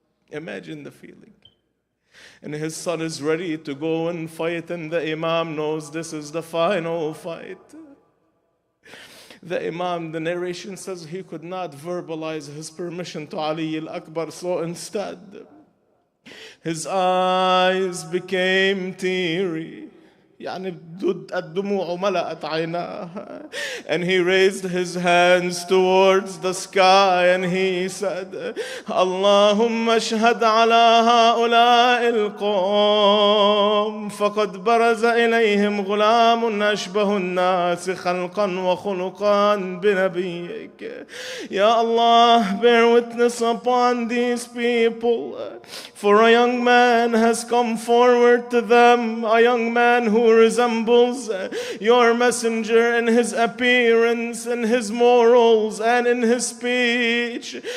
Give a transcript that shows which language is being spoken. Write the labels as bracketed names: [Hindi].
[English] Imagine the feeling. And his son is ready to go and fight, and the Imam knows this is the final fight. The Imam, the narration says, he could not verbalize his permission to Ali al-Akbar, so instead his eyes became teary. [Arabic] يعني الدموع ملأت عيناه. [English] And he raised his hands towards the sky and he said, [Arabic] اللهم اشهد على هؤلاء القوم فقد برز إليهم غلام أشبه الناس خلقا وخلقا بنبيك. [English] Ya Allah, bear witness upon these people, for a young man has come forward to them, a young man who who resembles your messenger in his appearance, in his morals, and in his speech.